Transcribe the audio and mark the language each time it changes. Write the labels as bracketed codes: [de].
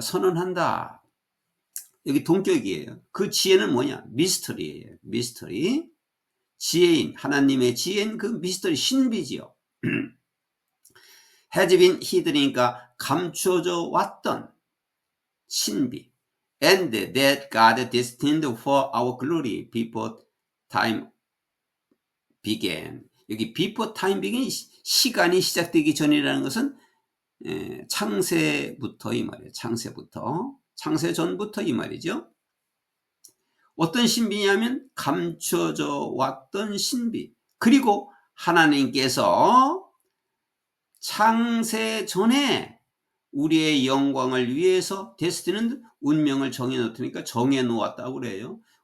[ko] 선언한다. 여기 동격이에요. 그 지혜는 뭐냐? 미스터리예요. 미스터리. 지혜인, 하나님의 지혜인 그 미스터리, 신비지요. [en] has been hidden [ko] 이니까 감춰져 왔던 신비. [en] And that God destined for our glory before time began. [ko] 여기 [en] before time began, [ko] 시간이 시작되기 전이라는 것은 창세부터 이 말이에요. 창세부터. 창세 전부터 이 말이죠. 어떤 신비냐면 감춰져 왔던 신비. 그리고 하나님께서 창세 전에 우리의 영광을 위해서 데스티는 운명을 정해놓으니까 정해놓았다고 그래요.